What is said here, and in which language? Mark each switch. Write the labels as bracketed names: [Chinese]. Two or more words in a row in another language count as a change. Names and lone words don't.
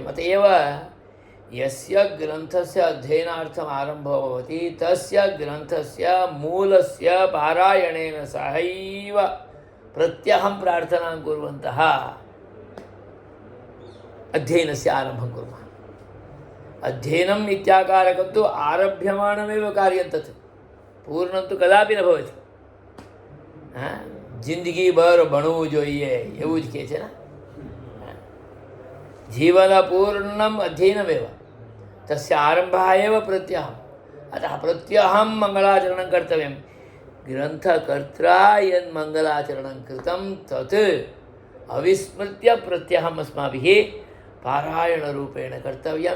[Sanskrit] अत एव यस्य ग्रन्थस्य अध्ययनार्थम् आरम्भो भवति तस्य ग्रन्थस्य मूलस्य पारायणेन सहैव प्रत्यहं प्रार्थनां कुर्वन्तः अध्ययनस्य आरम्भं कुर्मः। अध्ययनम् इत्याकारकं तु आरभ्यमाणमेव कार्यं, तत् पूर्णं तु कदापि न भवति। [Hindi] जिंदगी भर [Gujarati] भणવું જોઈએ એવું જ કહે છે ને। [Sanskrit] जीवनपूर्णम् अध्ययनमेव, तस्य आरम्भः एव प्रत्यहम्। अतः प्रत्यहं मङ्गलाचरणं कर्तव्यं। ग्रन्थकर्त्रा यन् मङ्गलाचरणं कृतं तत् अविस्मृत्य प्रत्यहम् अस्माभिः पारायणरूपेण कर्तव्यं।